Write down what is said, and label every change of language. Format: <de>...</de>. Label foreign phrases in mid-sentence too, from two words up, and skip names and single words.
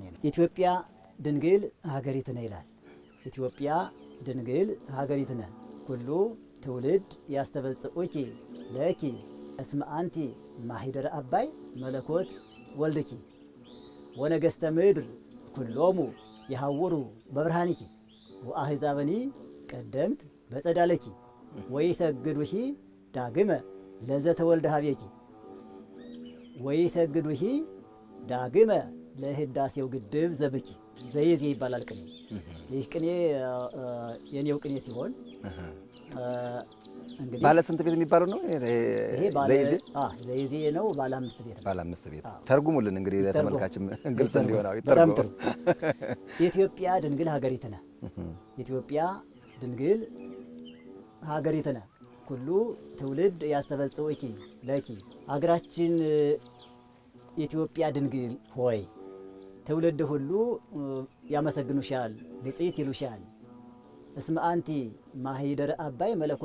<gez>ነው። ኢትዮጵያ ድንግል ሀገሪትነ ይላል። ኢትዮጵያ ድንግል ሀገሪትነ ኩሉ ትውልድ ያስተበጽኡኪ ለኪ እስመ አንቲ ማሂደረ አባይ መለኮት ወልድኪ ወነገስተ ምድር ኩሎሙ የሐውሩ በብርሃንኪ ወአሕዛብኒ ቀደምት በጸዳለኪ ወይሰግዱሂ ዳግመ ለዘተወልደ ሀቤኪ ወይሰግዱሂ ዳግመ ለህዳሴው ግድብ ዘብኪ ዘይዜ</gez> <am>ይባላል ቅኔ። ይህ ቅኔ የኔው ቅኔ ሲሆን እንግዲህ ባለ ስንት ቤት የሚባለው ነው? ይሄ ባለ ዘይዜ ነው። ባለ 5 ቤት ነው። ባለ 5 ቤት ተርጉሙልን እንግዲህ ለተመልካችም ግልጽ እንዲሆን። በጣም ጥሩ።</am> <gez>ኢትዮጵያ ድንግል ሀገሪትነ ኢትዮጵያ ድንግል ሀገሪትነ ኩሉ ትውልድ ያስተበጽኡኪ ለኪ</gez> <am>ሀገራችን ኢትዮጵያ ድንግል ሆይ ትውልድ ሁሉ ያመሰግኑሻል፣ ብፅዕት ይሉሻል።</am> <gez>እስመ አንቲ ማሂደረ አባይ መለኮት</gez>